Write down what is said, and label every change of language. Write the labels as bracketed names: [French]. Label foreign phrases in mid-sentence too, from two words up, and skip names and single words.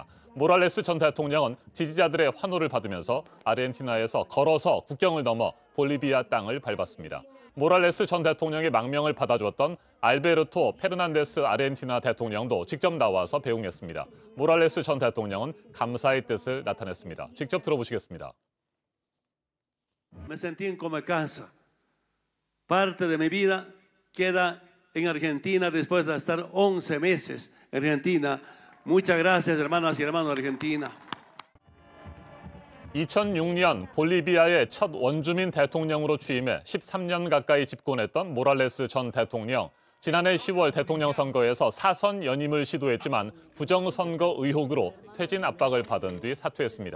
[Korean] 모랄레스 전 대통령은 지지자들의 환호를 받으면서 아르헨티나에서 걸어서 국경을 넘어 볼리비아 땅을 밟았습니다. 모랄레스 전 대통령의 망명을 받아주었던 알베르토 페르난데스 아르헨티나 대통령도 직접 나와서 배웅했습니다. 모랄레스 전 대통령은 감사의 뜻을 나타냈습니다. 직접 들어보시겠습니다. [Spanish] Me sentí como en casa. Parte de mi vida queda en Argentina después de estar 11 meses en Argentina. Muchas gracias, hermanas y hermanos de Argentina. [Korean] 2006년 볼리비아의 첫 원주민 대통령으로 취임해 13년 가까이 집권했던 모랄레스 전 대통령. 지난해 10월 대통령 선거에서 사선 연임을 시도했지만 부정선거 의혹으로 퇴진 압박을 받은 뒤 사퇴했습니다.